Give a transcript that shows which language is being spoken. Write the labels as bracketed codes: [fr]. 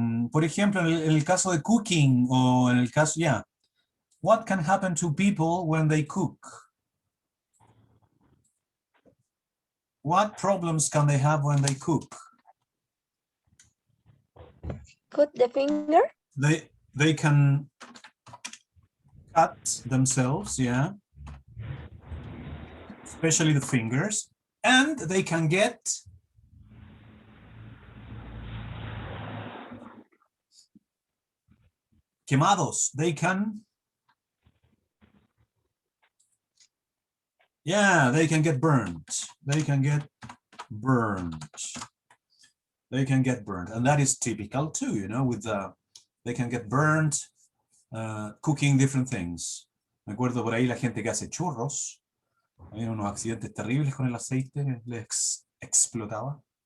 [es] Por ejemplo, en el caso de cooking o en el caso, yeah. [en] What can happen to people when they cook? What problems can they have when they cook? Cut the finger. They can cut themselves, yeah. Especially the fingers. And they can get quemados. They can, yeah, they can get burned. They can get burned. They can get burned. And that is typical too, you know, with they can get burned cooking different things. [es] Me acuerdo por ahí la gente que hace churros. Había unos accidentes terribles con el aceite, les explotaba.